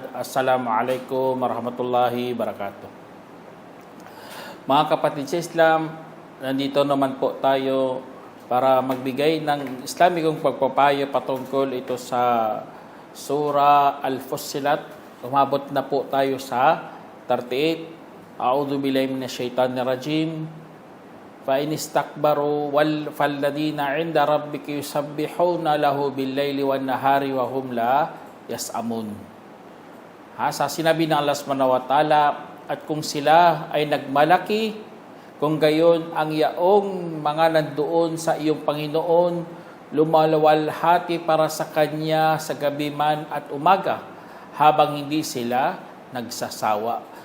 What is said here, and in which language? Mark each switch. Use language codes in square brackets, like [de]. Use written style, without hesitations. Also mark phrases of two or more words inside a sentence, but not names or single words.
[ar] السلام عليكم ورحمة الله وبركاته. [tl] Mga kapatid sa Islam, nandito naman po tayo para magbigay ng Islamikong pagpapayo patungkol ito sa Surah Al-Fussilat. Umabot na po tayo sa 38. [ar] أعوذ بالله من الشيطان الرجيم. فإن استكبروا فالذين عند ربك يسبحون له بالليل والنهار وهم لا يسأمون. [tl] Sa sinabi ng [ar] الله سبحانه وتعالى, [tl] at kung sila ay nagmalaki, kung gayon ang yaong mga nandoon sa iyong Panginoon, lumalawalhati para sa Kanya sa gabi man at umaga, habang hindi sila nagsasawa.